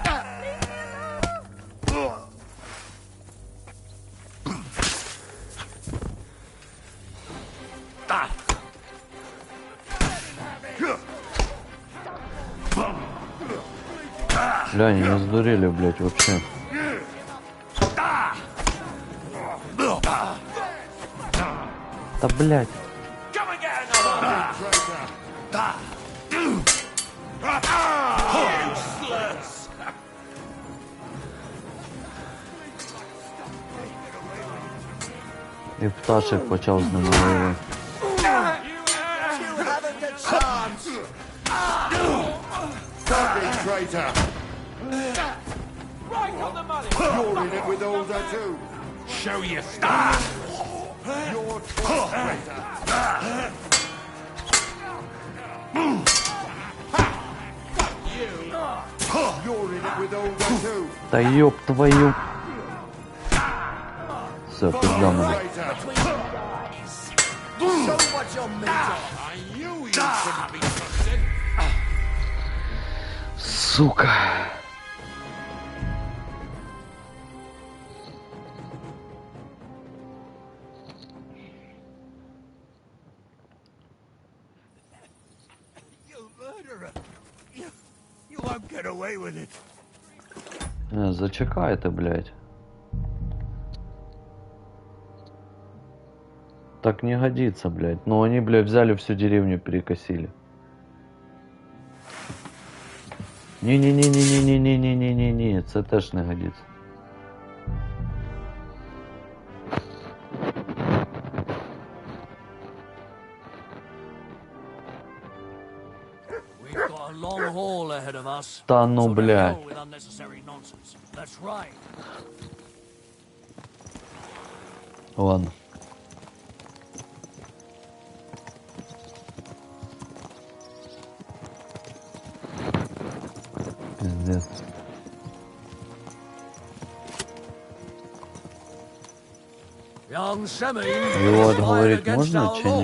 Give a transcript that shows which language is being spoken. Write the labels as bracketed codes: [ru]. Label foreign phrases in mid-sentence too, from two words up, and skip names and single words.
[ru] Бля, они не сдурели, блядь, вообще. Да, блядь. [uk] І пташек почав з ними воювати. [en] You haven't a chance! Fucking traitor! Right on the money! You're in it with Alder too! Show your star! You're traitor. You're in it with Olga too. [ru] Да ёб твою. Все, пизда нам. [en] Show what you're made of. I knew you couldn't be trusted. [ru] Сука. [en] You murderer! You won't get away with it. [ru] Зачекайте, блядь. Так не годится, блядь. Ну они, блядь, взяли всю деревню, перекосили. [uk] Не-не-не-не-не-не-не-не-не-не, це теж не годиться. [en] We've got a long haul ahead of us. [uk] Та ну, [en] So to [ru] блядь. [en] hell with unnecessary nonsense. That's right. [ru] Ладно. Пиздец. [en] Young Semine [ru] Его [en] is fired [ru] отговорить [en] against [ru] можно, [en] our [uk] чи ні?